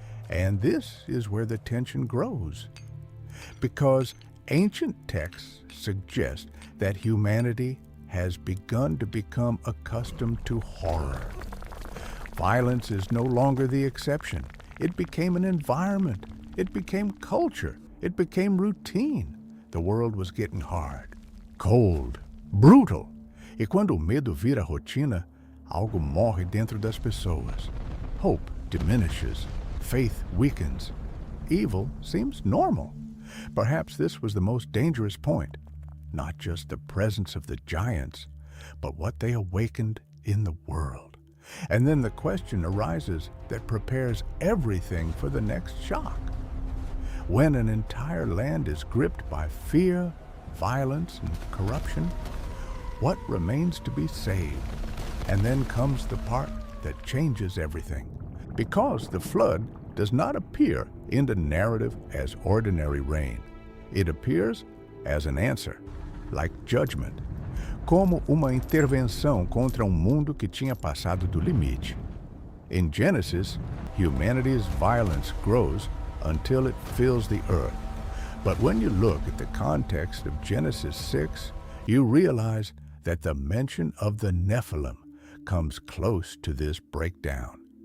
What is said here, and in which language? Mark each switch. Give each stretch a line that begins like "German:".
English: And this is where the tension grows, because ancient texts suggest that humanity has begun to become accustomed to horror. Violence is no longer the exception. It became an environment. It became culture. It became routine. The world was getting hard, cold, brutal.
Portuguese: E quando o medo vira rotina, algo morre dentro das pessoas.
English: Hope diminishes. Faith weakens. Evil seems normal. Perhaps this was the most dangerous point. Not just the presence of the giants, but what they awakened in the world. And then the question arises that prepares everything for the next shock. When an entire land is gripped by fear, violence, and corruption, what remains to be saved? And then comes the part that changes everything. Because the flood does not appear in the narrative as ordinary rain. It appears as an answer, like judgment,
Portuguese: como uma intervenção contra um mundo que tinha passado do limite.
English: In Genesis, humanity's violence grows until it fills the earth. But when you look at the context of Genesis 6, you realize that the mention of the Nephilim comes close to this breakdown.